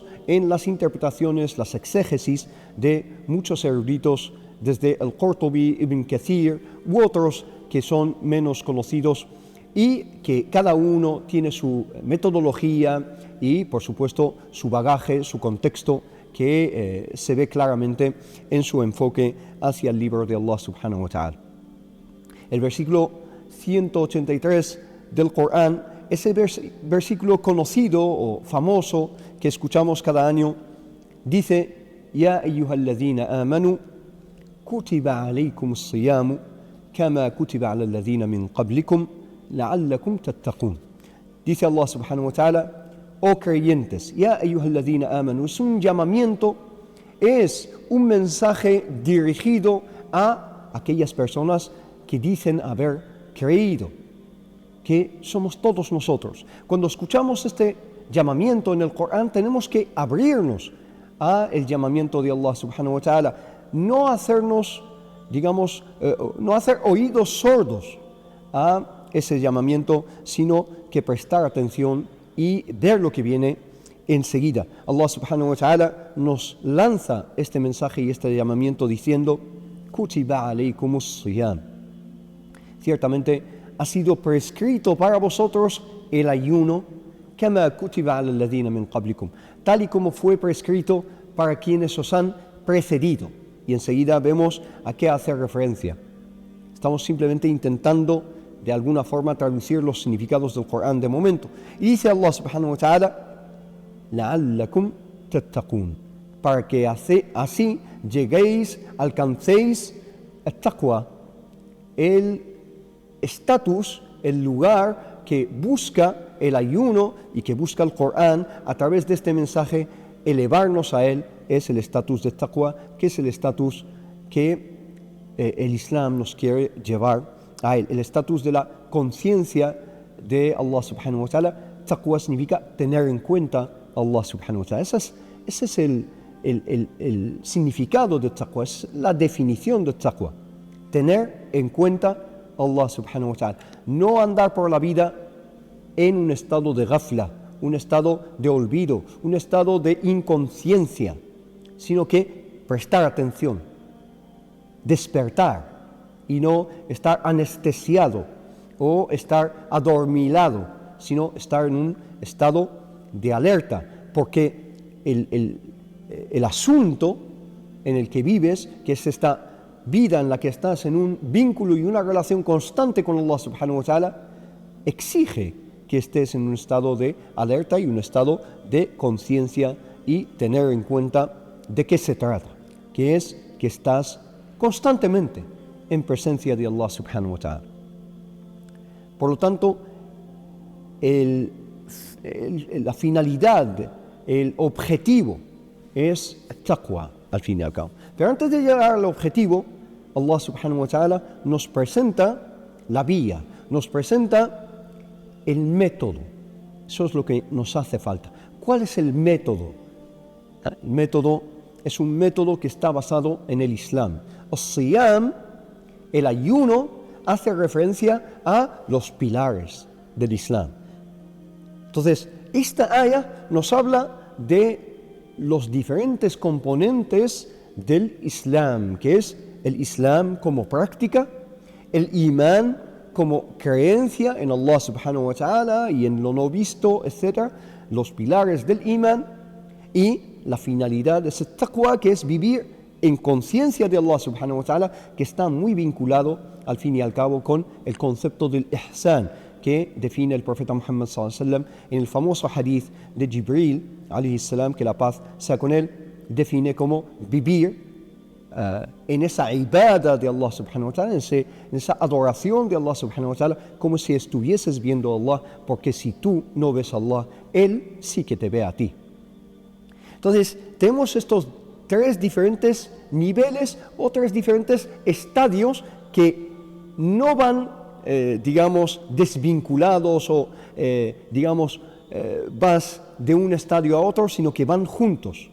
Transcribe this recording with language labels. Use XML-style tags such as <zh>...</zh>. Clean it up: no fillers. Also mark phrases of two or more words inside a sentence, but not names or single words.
<es>en las interpretaciones, las exégesis de muchos eruditos, desde el Qurtubi, Ibn Kathir u otros que son menos conocidos, y que cada uno tiene su metodología y, por supuesto, su bagaje, su contexto, que se ve claramente en su enfoque hacia el libro de Allah</es> <ar>سبحانه وتعالى.</ar> <es>El versículo 183 del Corán es el versículo conocido o famoso que escuchamos cada año.</es> <ar>Dice: يا أيها الذين آمنوا كتب عليكم الصيام كما كتب على الذين من قبلكم لعلكم تتقون.</ar> <es>Dice Allah</es> <ar>سبحانه وتعالى:</ar> <es>oh creyentes,</es> <ar>يا أيها الذين آمنوا,</ar> <es>es un llamamiento, es un mensaje dirigido a aquellas personas que dicen haber creído, que somos todos nosotros. Cuando escuchamos este llamamiento en el Corán, tenemos que abrirnos a el llamamiento de Allah</es> <ar>سبحانه وتعالى,</ar> <es>no hacernos, no hacer oídos sordos a ese llamamiento, sino que prestar atención y ver lo que viene enseguida. Allah</es> <ar>سبحانه وتعالى</ar> <es>nos lanza este mensaje y este llamamiento diciendo:</es> <ar>كتب عليكم الصيام.</ar> <es>Ciertamente ha sido prescrito para vosotros el ayuno,</es> <ar>كما كتب على الذين من قبلكم,</ar> <es>tal y como fue prescrito para quienes os han precedido. Y enseguida vemos a qué hace referencia. Estamos simplemente intentando de alguna forma traducir los significados del Corán de momento. Y dice Allah</es> <ar>سبحانه وتعالى: لعلكم تتقون,</ar> <es>para que así lleguéis, alcancéis el taqwa, el estatus, el lugar que busca el ayuno y que busca el Corán a través de este mensaje, elevarnos a él. Es el estatus de taqwa, que es el estatus que el Islam nos quiere llevar a él, el estatus de la conciencia de Allah</es> <ar>سبحانه وتعالى.</ar> <es>Taqwa significa tener en cuenta a Allah</es> <ar>سبحانه وتعالى.</ar> <es>Ese es el significado de taqwa, es la definición de taqwa. Tener en cuenta a Allah</es> <ar>سبحانه وتعالى.</ar> <es>No andar por la vida en un estado de ghafla, un estado de olvido, un estado de inconsciencia, sino que prestar atención, despertar y no estar anestesiado o estar adormilado, sino estar en un estado de alerta, porque el asunto en el que vives, que es esta vida en la que estás en un vínculo y una relación constante con Allah</es> <ar>سبحانه وتعالى,</ar> <es>exige que estés en un estado de alerta y un estado de conciencia y tener en cuenta de qué se trata, que es que estás constantemente en presencia de Allah</es> <ar>سبحانه وتعالى.</ar> <es>Por lo tanto, la finalidad, el objetivo es taqwa al fin y al cabo. Pero antes de llegar al objetivo, Allah</es> <ar>سبحانه وتعالى</ar> <es>nos presenta la vía, nos presenta el método. Eso es lo que nos hace falta. ¿Cuál es el método? El método es un método que está basado en el Islam. As-siyam, el ayuno, hace referencia a los pilares del Islam. Entonces, esta aya nos habla de los diferentes componentes del Islam, que es el Islam como práctica, el imán como creencia en Allah</es> <ar>سبحانه وتعالى</ar> <es>y en lo no visto, etc., los pilares del imán, y la finalidad de ese taqwa, que es vivir en conciencia de Allah</es> <ar>سبحانه وتعالى,</ar> <es>que está muy vinculado al fin y al cabo con el concepto del ihsan que define el profeta Muhammad</es> <ar>صلى الله عليه وسلم</ar> <es>en el famoso hadith de Jibril</es> <ar>عليه السلام,</ar> <es>que la paz sea con él, define como vivir en esa ibada de Allah</es> <ar>سبحانه وتعالى,</ar> <es>en esa adoración de Allah</es> <ar>سبحانه وتعالى,</ar> <es>como si estuvieses viendo a Allah, porque si tú no ves a Allah, Él sí que te ve a ti. Entonces, tenemos estos tres diferentes niveles o tres diferentes estadios que no van, desvinculados o, vas de un estadio a otro, sino que van juntos.</es>